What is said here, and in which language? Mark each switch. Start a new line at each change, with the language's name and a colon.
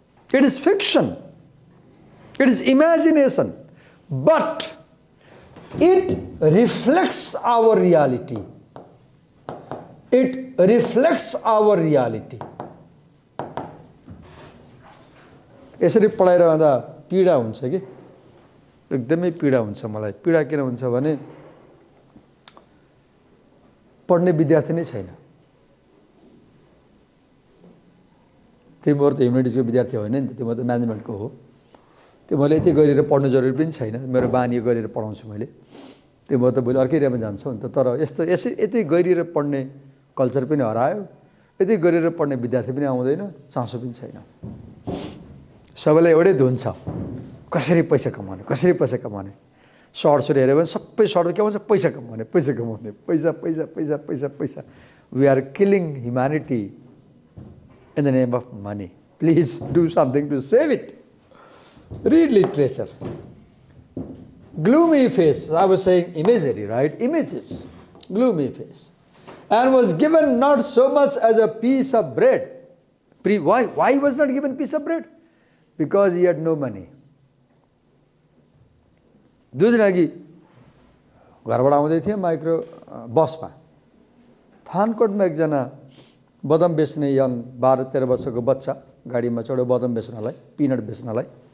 English: It is fiction. It is imagination. But it reflects our reality. It reflects our reality.
Nepali: यसरी पढाइरहँदा पीडा हुन्छ कि एकदमै पीडा हुन्छ मलाई पीडा किन हुन्छ भने पढ्ने विद्यार्थी नै छैन तिम्रो त ह्युम्यानिटिजको विद्यार्थी होइन नि त तिम्रो त म्यानेजमेन्टको हो तिमीले यति गरेर पढ्नु जरुरी पनि छैन मेरो बानी गरेर पढाउँछु मैले तिम्रो त भोलि अर्कै एरियामा जान्छौ नि त तर यति गरेर पढ्ने कल्चर पनि हरायो यति गरेर पढ्ने विद्यार्थी पनि आउँदैन चासो पनि छैन सबैलाई एउटै धुन छ कसरी पैसा कमाउने सर्ट्सहरु हेर्यो भने सबै सर्ट के भन्छ पैसा कमाउने पैसा
English: We are killing humanity in the name of money. Please do something to save it. Read literature. Gloomy face. I was saying imagery, right? Images. Gloomy face. And was given not so much as a piece of bread. Why he was not given piece of bread? Because he had no money.
Nepali: दुई दिन अघि घरबाट आउँदै थिएँ micro बसमा थानकोटमा एकजना बदाम बेच्ने यङ 12-13 वर्षको बच्चा गाडीमा चढ्यो बदाम बेच्नलाई पिनट बेच्नलाई